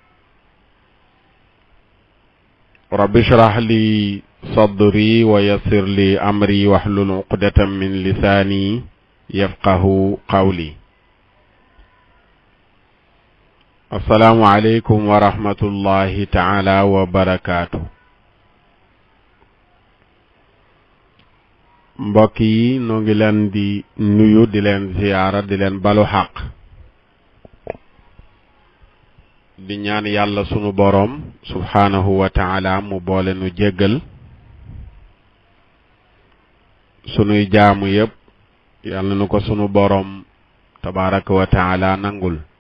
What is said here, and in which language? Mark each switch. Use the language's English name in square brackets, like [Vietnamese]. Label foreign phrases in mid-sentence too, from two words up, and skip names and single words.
[Arabic] رب اشرح لي صدري ويسر لي أمري واحلل عقدة من لساني يفقه قولي. السلام عليكم ورحمة الله تعالى وبركاته. [Wolof] mbokk yi noo ngi leen di nuyu di leen ziyaara di leen balu xaq di ñaan yàlla sunu boroom [Arabic] سبحانه وتعالى [Wolof] mu boole nu jéggal sunuy jaamu yépp yàlla nu ko sunu boroom [Arabic] تبارك وتعالى [Wolof] nangul.